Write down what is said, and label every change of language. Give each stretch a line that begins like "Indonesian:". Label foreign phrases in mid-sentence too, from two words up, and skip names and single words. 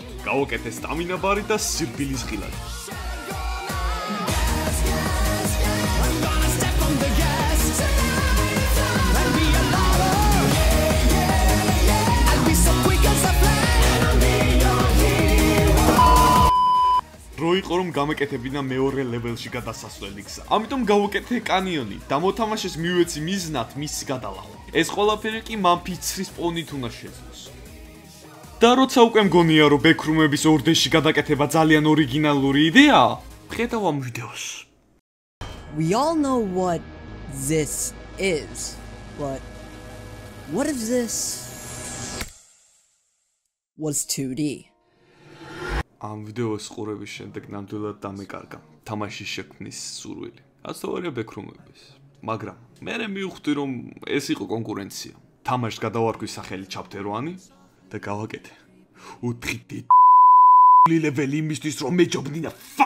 Georgian: გავაკეთე სტამინა ბარი და სირბილის ღილაკი. რო იყო რომ გამეკეთებინა მეორე ლეველში გადასასვლელი გზა. ამიტომ გავუკეთე კანიონი და მოთამაშეს მივეცი მიზნად მისი გადალახვა. ეს ყველაფერი კი მან ფიცრის პონით უნდა შეძლოს. და როცა უკვე მგონია რომ ბექრუმების ორდეში გადაკეთება ძალიან ორიგინალური იდეაა, ხედავ ამ ვიდეოს.
English: We all know what this is, but what if this was 2D?
Georgian: ამ ვიდეოს ყურების შემდეგ ნამდვილად დამეკარგა თამაშის შექმნის სურვილი. ასწავლია ბექრუმების. მაგრამ მე მივხვდი რომ ეს იყო კონკურენცია. თამაშს გადავარქვი სახელი Chapter 1 და გავაკეთე 4D ლეველი იმისთვის რომ მეჯობნინა fuck.